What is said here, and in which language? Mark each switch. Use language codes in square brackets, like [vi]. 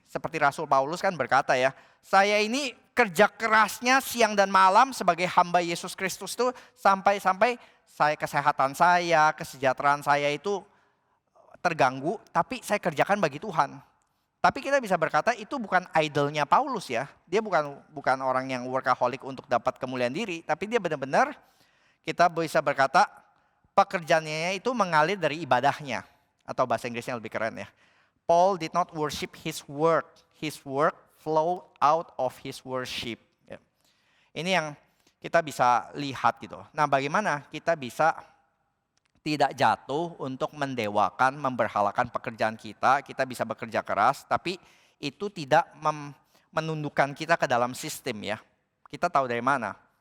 [id] Seperti Rasul Paulus kan berkata ya, saya ini kerja kerasnya siang dan malam sebagai hamba Yesus Kristus tuh sampai kesehatan saya, kesejahteraan saya itu terganggu, tapi saya kerjakan bagi Tuhan. Tapi kita bisa berkata itu bukan idolnya Paulus ya. Dia bukan orang yang workaholic untuk dapat kemuliaan diri, tapi dia benar-benar kita bisa berkata pekerjaannya itu mengalir dari ibadahnya. Atau bahasa Inggrisnya lebih keren ya. [en] Paul did not worship his work flow out of his worship. [id] Ya. Ini yang kita bisa lihat gitu. Nah bagaimana kita bisa tidak jatuh untuk mendewakan, memberhalakan pekerjaan kita. Kita bisa bekerja keras, tapi itu tidak menundukkan kita ke dalam sistem ya. Kita tahu dari mana.